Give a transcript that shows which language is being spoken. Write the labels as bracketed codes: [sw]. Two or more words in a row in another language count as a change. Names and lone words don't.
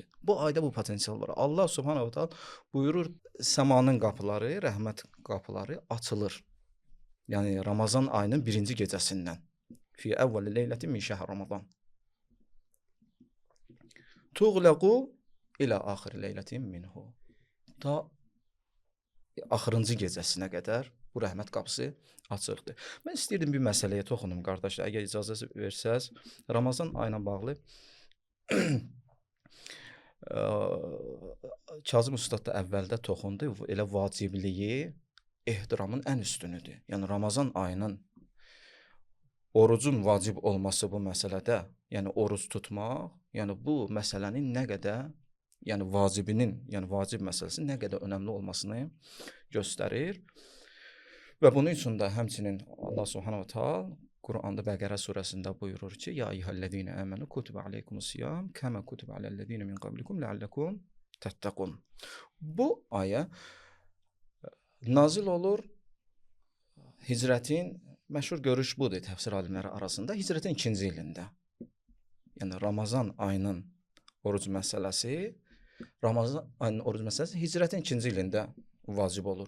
[az] Bu ayda bu potensial var. Allah [ar] سبحانه تعالى [az] buyurur, səmanın qapıları, rəhmət qapıları açılır. Yəni Ramazan ayının 1-ci gecəsindən. [ar] في أول ليلة من شهر رمضان. تغلق إلى آخر ليلة منه. [az] Ta axırıncı gecəsinə qədər bu rəhmət qapısı açıqdır. Mən istəyirdim bir məsələyə toxunum qardaşlar, əgər icazə versəz. Ramazan ayına bağlı Kazım Ustad da əvvəldə toxundu. Elə vacibliyi ehtiramın ən üstünüdür. Yəni Ramazan ayının orucun vacib olması bu məsələdə, yəni oruc tutmaq, yəni bu məsələnin nə qədər, yəni vacib məsələsinin nə qədər önəmli olmasını göstərir. Və bunun üçün də həmçinin Allah [ar] سبحانه تعالى [az] Quranda Bəqərə surəsində buyurur ki: [ar] "يا أيها الذين آمنوا كتب عليكم الصيام كما كتب على الذين من قبلكم لعلكم تتقون." [az] Bu ayə nazil olur Hicrətin məşhur görüş budur təfsir alimləri arasında, Hicrətin 2-ci ilində. Yəni Ramazan ayının oruc məsələsi Hicrətin 2-ci ilində vacib olur.